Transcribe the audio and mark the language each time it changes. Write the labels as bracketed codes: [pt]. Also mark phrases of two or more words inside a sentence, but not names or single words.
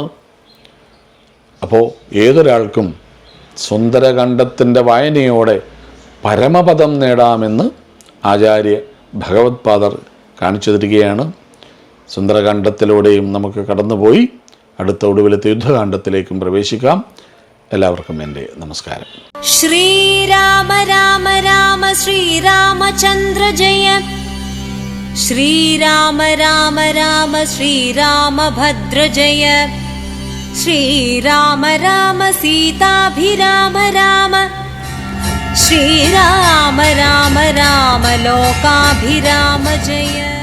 [ml] അപ്പോൾ ഏതൊരാൾക്കും സുന്ദരകാന്ഡത്തിൻ്റെ വായനയോടെ പരമപദം നേടാമെന്ന് ആചാര്യ ഭഗവത്പാദർ കാണിച്ചു തരികയാണ്. സുന്ദരകാന്ഡത്തിലൂടെയും നമുക്ക് കടന്നുപോയി അടുത്ത ഒടുവിലത്തെ യുദ്ധകാന്ഡത്തിലേക്കും പ്രവേശിക്കാം. എല്ലാവർക്കും എൻ്റെ നമസ്കാരം. [sa] ശ്രീരാമ രാമ രാമ ശ്രീരാമചന്ദ്ര ജയ. श्रीराम राम राम श्रीरामभद्र जय श्रीराम राम सीताभिराम राम श्रीराम राम राम लोकाभिराम जय।